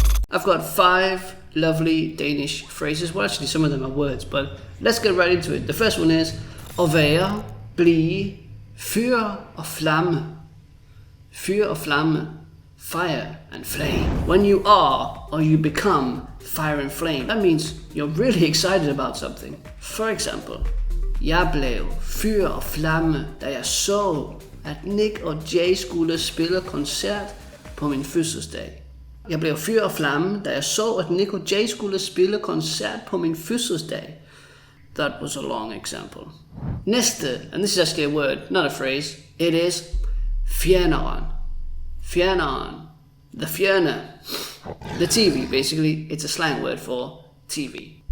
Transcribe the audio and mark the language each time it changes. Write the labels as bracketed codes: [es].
[en] I've got 5 lovely Danish phrases. Well, actually some of them are words, but let's get right into it. The first one is [da] at være, blive, fyr og flamme. [en] Fyr og flamme. Fire and flame. When you are or you become fire and flame, that means you're really excited about something. For example, [da] jeg blev fyr og flamme, da jeg så, at Nick og Jay skulle spille koncert på min fødselsdag. Jeg blev fyr og flamme, da jeg så, at Nick og Jay skulle spille koncert på min fødselsdag. [en] That was a long example. Næste, and this is actually a word, not a phrase, it is fjerneren. Fjerneren. The fjerne. The TV, basically, it's a slang word for TV.